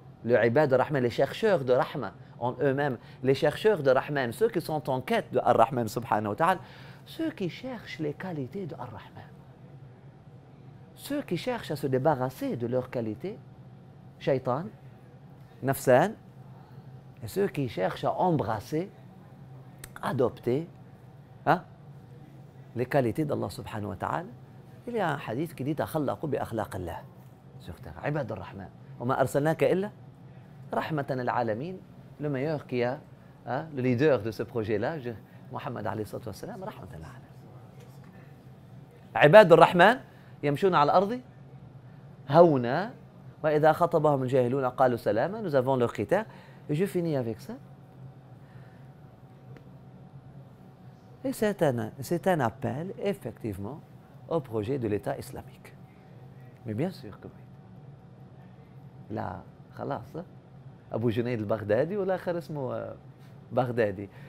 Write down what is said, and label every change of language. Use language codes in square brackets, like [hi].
[fr] Le Ibad al-Rahman, les chercheurs de Rahma en eux-mêmes, les chercheurs de Rahman, ceux qui sont en quête de Ar-Rahman subhanahu wa ta'ala, ceux qui cherchent les qualités de Ar-Rahman, ceux qui cherchent à se débarrasser de leurs qualités, shaitan, nafsan, et ceux qui cherchent à embrasser, adopter les qualités d'Allah subhanahu wa ta'ala. Il y a un hadith qui dit [ar] تخلقوا بأخلاق الله [fr] sur terre. [ar] عباد الرحمن. وما أرسلناك إلا رحمة للعالمين. [fr] Le meilleur qui a, le leader de ce projet-là, Mohammed alayhi salatu wa salam, [ar] رحمة للعالمين. عباد الرحمن يمشون على الأرض هونا وإذا خطبهم الجاهلون قالوا سلاما. [fr] Nous avons leur critère. Et je finis avec ça. Et c'est un appel, effectivement, au projet de l'État islamique. Mais bien sûr que oui. Là, خلاص, Abu Junayd al-Baghdadi ou l'autre اسمه Baghdadi.